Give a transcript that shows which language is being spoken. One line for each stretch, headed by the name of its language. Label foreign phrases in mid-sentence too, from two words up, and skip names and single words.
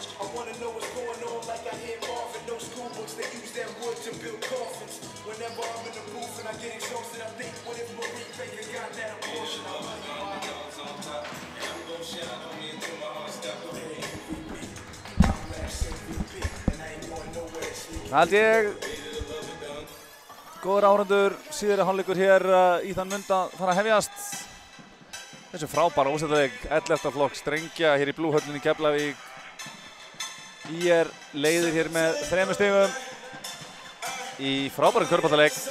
English: I wanna know what's going on like I hear Marvin. No school books, they use that wood to build coffins. Whenever I'm in the booth and I get exhausted, I think, what if Marie Baker got that abortion? I'm like, Underdogs on top, and I'm gon' shine on me until my heart stop. Go ahead. I'm Raps MVP, and I ain't going nowhere, so you
Icelandic: Held ég góður áhorfendur, síðari hálfleikur hér í þann mund að fara að hefjast. Þessu frábæra úrslitaleik 11. flokks drengja hér í Blúhöllinni í Keflavík. ÍR leiðir hér með 3 stigum í frábærum körfuboltaleik.